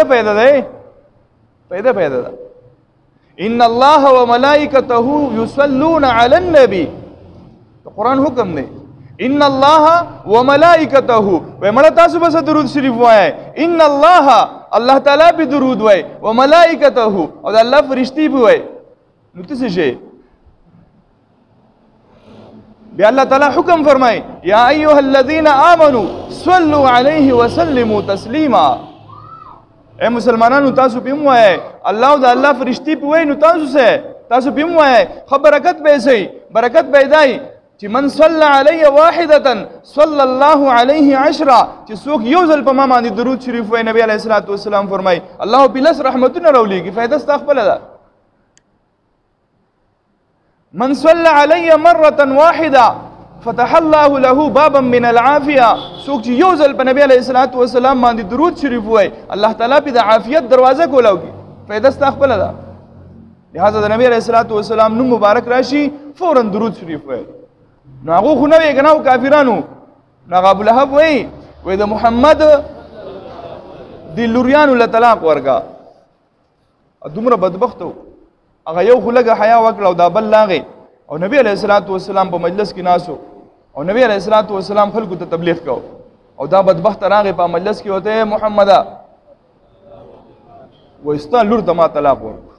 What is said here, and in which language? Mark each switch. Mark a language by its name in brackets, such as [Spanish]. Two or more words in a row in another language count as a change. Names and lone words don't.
[Pashto] فائدہ ده [Arabic] ان الله وملائکته یصلون علی النبی [Pashto] قرآن حکم دی [Arabic] ان الله وملائکته [Pashto] ومړه تاسو بس درود شریف وایي ان الله تعالی به درود وایي وملائکته او الله فرشتي به وایي نو څه شي بیا الله تعالی حکم فرمای [Arabic] یا ایها الذین آمنوا صلوا علیه وسلموا تسلیما. [Pashto] اے مسلمانانو تاسو پیم وایي الله او الله فرشتي په وایي نو تاسو پیم وایي برکت به سي برکت پیدای چې [Arabic] من صلى علی واحده صلى الله علیه [Pashto] 10 چې څوک یو ځل په ما باندې درود شریف وایي نبی [Arabic] علیہ الصلوۃ والسلام [Pashto] فرمای الله بلس رحمتونه راولېږي فائدہ استغفر ده. [Arabic] من صلى علی مره واحده فتح الله له بابا من العافيه [Pashto] څوک چې یو ځل په نبی [Arabic] علیہ الصلوۃ والسلام [Pashto] باندې درود شریف وایي الله تعالی په د عافیت دروازه کولاږي فائدہ استغفر ده. لہذا د نبی [Arabic] علیہ الصلوۃ والسلام [Pashto] نوم مبارک راشي فورا درود شریف وایي. نو هغه خو نه وی کنه او کافرانو نو ابو لهب وی د محمد دی لوریانو له طلاق ورکا دومره بدبختو هغه یو خلګه حیا وکړه او دا بل لاغه او نبی [Arabic] علیہ الصلوۃ والسلام [Pashto] په مجلس کې ناسو او نبی [Arabic] علیہ الصلوۃ والسلام [Pashto] خلکو ته تبلیغ کو او دا بدبخت راغه په مجلس کې وته محمد وستا لور ته ما طلاق ورکو.